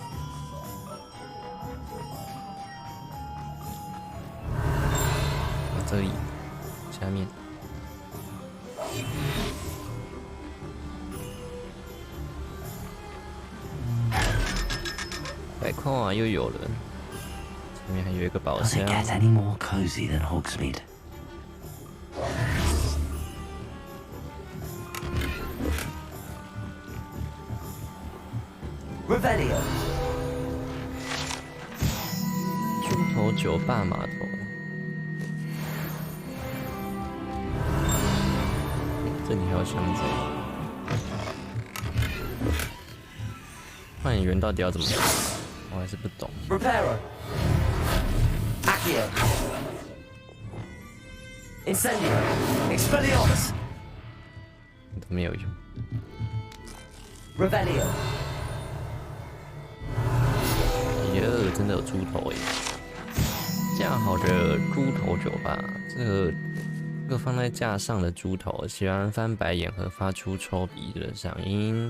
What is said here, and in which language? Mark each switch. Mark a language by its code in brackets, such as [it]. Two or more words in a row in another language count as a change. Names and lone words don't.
[zh] 这里，下面。来看啊，又有了。前面还有一个宝箱。 [en] Does it get any more cozy than Hogsmeade? Revelio. [zh] 猪头酒吧码头。这里还有箱子。扮演员到底要怎么打？我还是不懂。 [en] Reparo. Accio. Incendio. Expelliarmus. [zh] 都没有用。 [en] Revelio. [zh] 耶，真的有猪头哎！架好的猪头酒吧，这个放在架上的猪头喜欢翻白眼和发出抽鼻的声音。